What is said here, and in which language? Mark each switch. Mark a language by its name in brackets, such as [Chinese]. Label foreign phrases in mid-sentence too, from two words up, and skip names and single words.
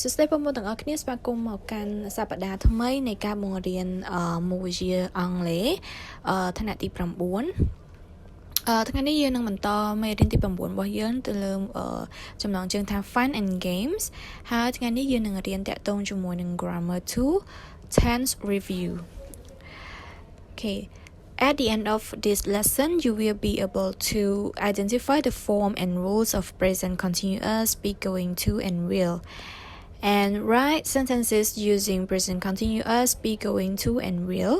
[Khmer] សួស្តីបងប្អូនទាំងអស់គ្នាស្វាគមន៍មកកាន់សប្តាហ៍ថ្មីនៃការបង្រៀនមុខវិជ្ជាអង់គ្លេសថ្នាក់ទី9ថ្ងៃនេះយើងនឹងបន្តមេរៀនទី9របស់យើងទៅលើចំណងជើងថា [English] Fun and Games [Khmer] ហើយថ្ងៃនេះយើងនឹងរៀនតាក់ទងជាមួយនឹង [English] Grammar 2 Tense Review. Okay. At the end of this lesson, you will be able to identify the form and rules of present continuous, be going to, and will. And write sentences using present continuous, be going to, and will.